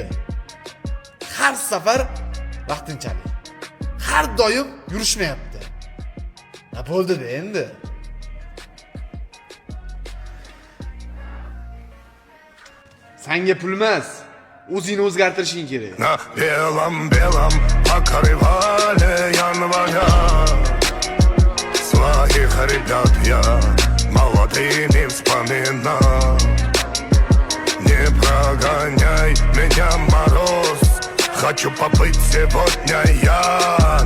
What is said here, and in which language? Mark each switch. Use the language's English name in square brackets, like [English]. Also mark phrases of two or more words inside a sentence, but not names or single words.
[Uzbek] Har safar vaqtinchalik. Har doim yurishmayapti. Bo'ldi-da endi. Senga pul emas, o'zingni o'zgartirishing kerak. [Russian] На белом-белом покрывале января своих ребят я молодыми вспоминал. Не прогоняй меня, мороз, хочу побыть сегодня я